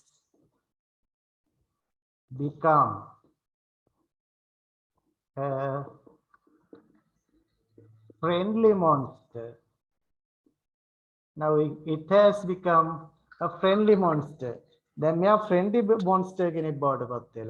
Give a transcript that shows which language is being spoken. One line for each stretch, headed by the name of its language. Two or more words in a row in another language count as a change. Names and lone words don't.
English: become a friendly monster. Now it has become a friendly monster.
Sinhala: දැන් මෙයා
English: friendly monster
Sinhala: කෙනෙක් බවට පත් වෙලා.